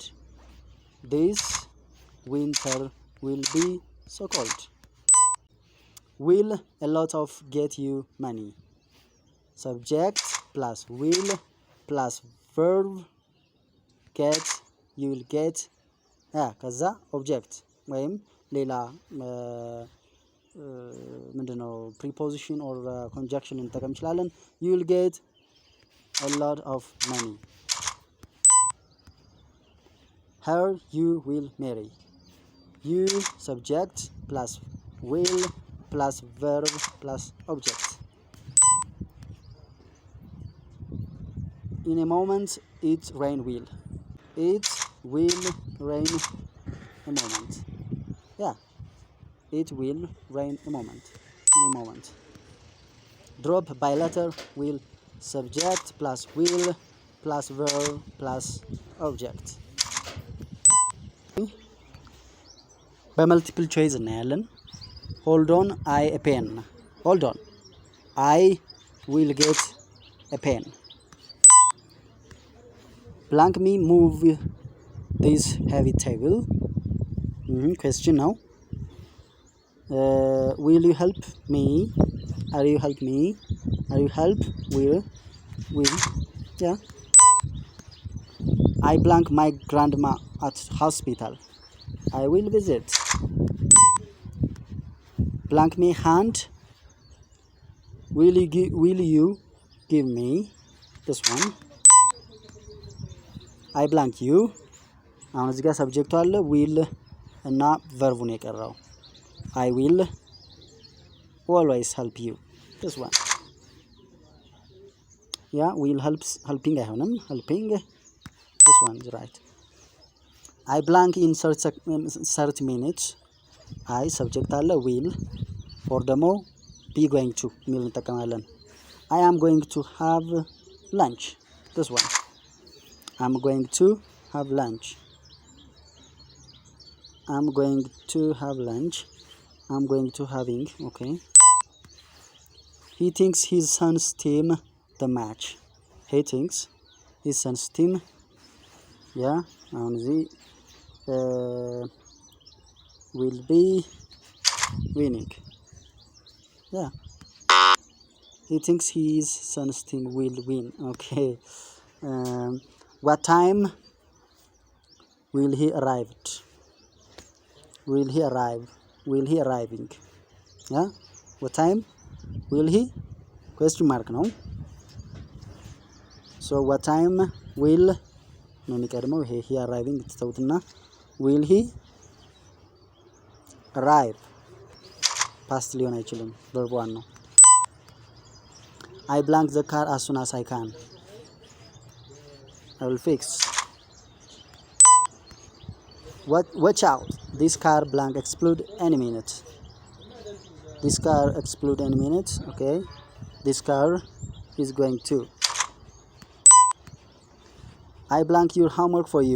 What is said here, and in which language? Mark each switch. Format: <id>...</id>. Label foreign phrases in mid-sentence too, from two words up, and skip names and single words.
<en>This winter will be so cold. Will a lot of get you money. Subject plus will plus verb get you will get</en> <am>ከዛ ኦብጀክት ወይም ሌላ ምንድነው</am> <en>preposition or conjunction</en> <am>እንጠቀም እንችላለን።</am> <en>you will get a lot of money. her you will marry. you subject plus will plus verb plus object. in a moment it rain will. it will rain a moment. It will rain a moment. In a moment. Drop by letter will subject plus will plus verb plus object.</en> <am>በመልቲፕል ቾይስ እናያለን።</am> <en>hold on I a pen. hold on I will get a pen. blank me move this heavy table. Question now. Will you help me? Are you help me? Are you help? Will yeah. I blank my grandma at hospital. I will visit. Blank me hand. Will you give me this one? I blank you.</en> <am>አሁን እዚህ ጋር ሰብጀክቱ አለ ዊል እና ቨርቡ ነው የቀረው።</am> <en>I will always help you. This one. Yeah, will helps helping አይሆንም helping. This one is right. I blank in 30 minutes. I subject አለ will or ደግሞ be going to</en> <am>የሚል እንጠቀማለን።</am> <en>I am going to have lunch. This one. I'm going to have lunch. I'm going to have lunch. I'm going to having. Okay. He thinks his son's team the match. He thinks his son's team Yeah,</en> <am>አሁን እዚህ</am> <en>will be winning. Yeah, he thinks his son's team will win. Okay. What time will he arrived? Will he arrive? Will he arriving? Yeah, what time will he? Question mark, no? So what time will</en> <am>ነው የሚቀድመው ይሄ</am> <en>he arriving ተውትና will he arrive past</en> <am>ሊሆን አይችልም</am> <en>verb 1 ነው I blank the car as soon as I can I will fix watch out this car blank explode any minute this car explode any minute okay this car is going to I blank your homework for you.</en>